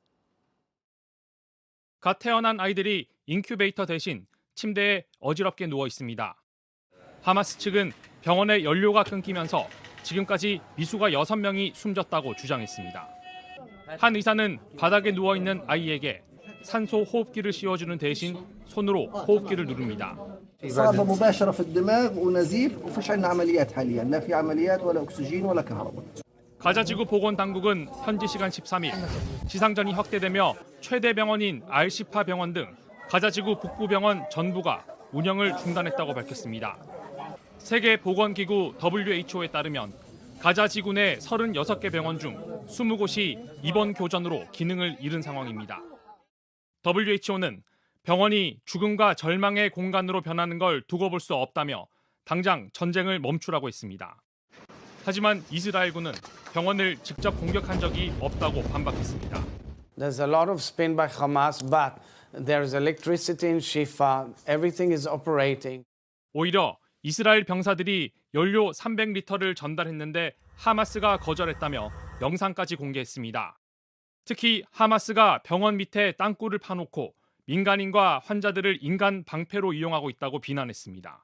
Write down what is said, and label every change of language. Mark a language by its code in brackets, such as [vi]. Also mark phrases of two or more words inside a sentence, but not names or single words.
[ko] 갓 태어난 아이들이 인큐베이터 대신 침대에 어지럽게 누워 있습니다. 하마스 측은 병원의 연료가 끊기면서 지금까지 미수가 6명이 숨졌다고 주장했습니다. 한 의사는 바닥에 누워있는 아이에게 산소 호흡기를 씌워주는 대신 손으로 호흡기를 누릅니다. [ar] إصابة مباشرة في الدماغ ونزيف وفيش عندنا عمليات حاليا لا في عمليات ولا أكسجين ولا كهرباء. [ko] 가자지구 보건당국은 현지 시간 13일 지상전이 확대되며 최대 병원인 알시파 병원 등 가자지구 북부병원 전부가 운영을 중단했다고 밝혔습니다. 세계보건기구 WHO에 따르면 가자지구 내 36개 병원 중 20곳이 이번 교전으로 기능을 잃은 상황입니다. WHO는 병원이 죽음과 절망의 공간으로 변하는 걸 두고 볼 수 없다며 당장 전쟁을 멈추라고 했습니다. 하지만 이스라엘군은 병원을 직접 공격한 적이 없다고 반박했습니다. [en] There's a lot of spin by Hamas, but there's electricity in Shifa. Everything is operating. [ko] 오히려 이스라엘 병사들이 연료 300리터를 전달했는데 하마스가 거절했다며 영상까지 공개했습니다. 특히 하마스가 병원 밑에 땅굴을 파놓고 민간인과 환자들을 인간 방패로 이용하고 있다고 비난했습니다.